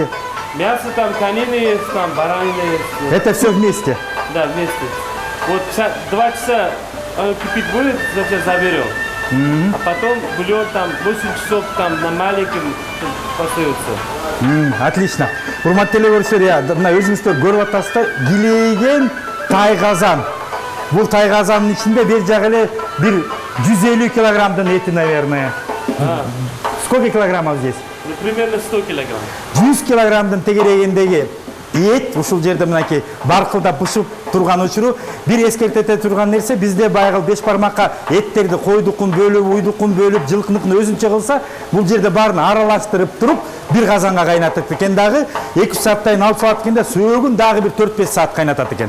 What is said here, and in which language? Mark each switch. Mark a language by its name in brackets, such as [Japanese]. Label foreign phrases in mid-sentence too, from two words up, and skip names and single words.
[Russian] Мясо там конины есть, там баранина есть. Это все вместе? Да, вместе. Вот 2 часа оно кипит будет, значит заберем. А потом бульон там 8 часов там на маленьком остается. Отлично. [Kyrgyz] Урматтуу телегөрүүчүлөр, мына өзүңүздөр көрүп атасыздар, килейген тай-казан. Бул тай-казандын ичинде бер жагы эле бир 150 килограммдын эти, наверное. [Russian] Сколько килограммов здесь? Ну, примерно 100 килограмм. [Kyrgyz] 100 килограммдын тегерегиндеги эт ушул жерде мынакей баркылдап бышып турган учуру бир эскертете турган нерсе бизде байгыл беш бармакка эттерди койдукун бөлүп уйдукун бөлүп жылкыныкын өзүнчө кылса бул жерде баарын аралаштырып туруп бир казанга кайнатат экен дагы 2 сааттайын алып салат экен да сөөгүн дагы бир 4-5 саат кайнатат экен.